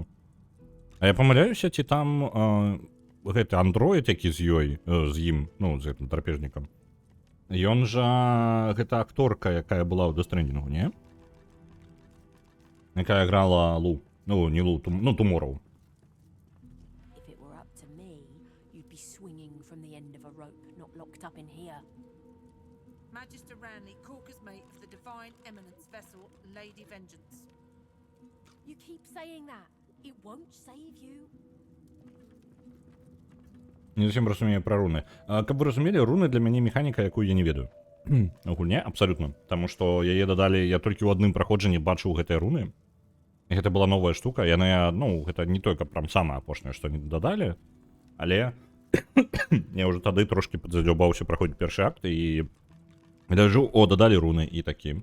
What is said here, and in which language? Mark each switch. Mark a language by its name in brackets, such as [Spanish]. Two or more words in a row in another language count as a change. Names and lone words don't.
[Belarusian] А я памыляюся, ці там гэты андроід, які з ёй, з ім, ну, з гэтым драпежнікам. Ён жа гэта акторка, якая была ў Дэстрэндінгу, не? Якая грала Лу. Ну, не Лу, ну, Туморроу. [English] If it were up to me, you'd be swinging from the end of a rope, not locked up in here. Magister Ranley, Corker's mate of the Divine Eminence vessel Lady Vengeance. You keep saying that. It won't save you. [Belarusian] Не зусім разумею пра руны. Каб вы разумелі, руны для мяне механіка, якую я не ведаю. У гульне абсалютна. Таму што яе дадалі, я толькі ў адным праходжанні бачыў гэтыя руны. І гэта была новая штука. Яны, ну, гэта не толькі прям самае апошняе, што не дадалі, але я ўжо тады трошкі падзадзёбаўся праходзіць першы акт і дажу, о, дадалі руны і такі.